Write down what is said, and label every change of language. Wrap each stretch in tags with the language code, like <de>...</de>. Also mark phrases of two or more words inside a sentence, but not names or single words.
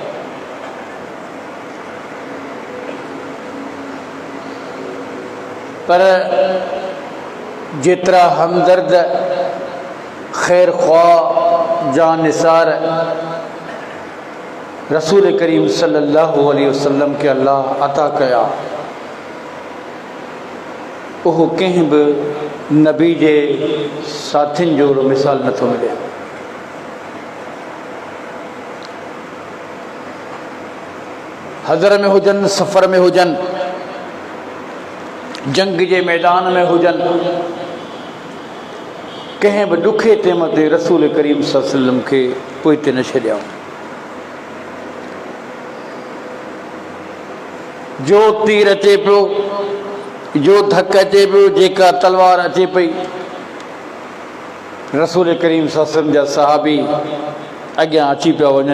<sd>पर जेतरा हमदर्द खैर ख्वाह जान निसार रसूल करीम</sd> <ar>صلى الله عليه وسلم</ar> <sd>के अल्लाह अता कया, वो कहीं भी नबी जे साथिन जो मिसाल नथो मिले। हज़र में हुजन, सफ़र में हुजन, जंग के मैदान में हुजन, कहीं भी दुखे तैम ते रसूल करीम</sd> <ar>صلى الله عليه وسلم</ar> <sd>के पोइते न छॾिया। जो तीर अचे पियो, जो धक अचे पियो, जेका तलवार अचे पई, रसूल करीम</sd> <ar>صلى الله عليه وسلم</ar> <sd>जा सहाबी अॻियां अची पिया वञनि।</sd>